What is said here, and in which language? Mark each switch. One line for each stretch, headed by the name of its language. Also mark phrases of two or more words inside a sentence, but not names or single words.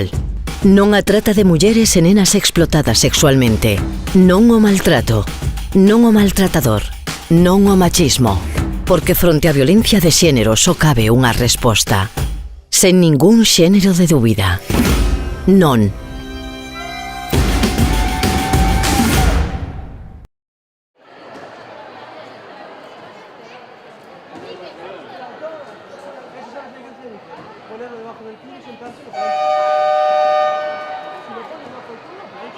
Galician: Non a trata de mulleres e nenas explotadas sexualmente. Non o maltrato. Non o maltratador. Non o machismo. Porque fronte á violencia de xénero só cabe unha resposta. Sen ningún xénero de dúbida. Non.
Spanish: Ponerlo debajo del culo y sentarse. Si lo pones debajo del culo, aprovecha.